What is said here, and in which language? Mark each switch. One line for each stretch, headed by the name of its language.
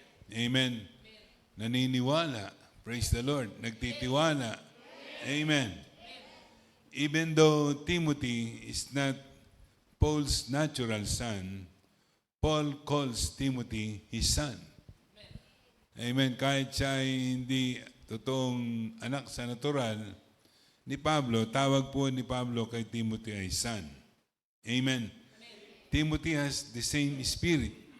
Filipino: Amen. Naniniwala.
English: Praise the Lord.
Filipino: Nagtitiwala. Amen.
English: Even though Timothy is not Paul's natural son, Paul calls Timothy his son. Amen.
Filipino: Kahit siya ay hindi totoong anak sa natural ni Pablo, tawag po ni Pablo kay Timothy ay son. Amen.
English: Timothy has the same spirit.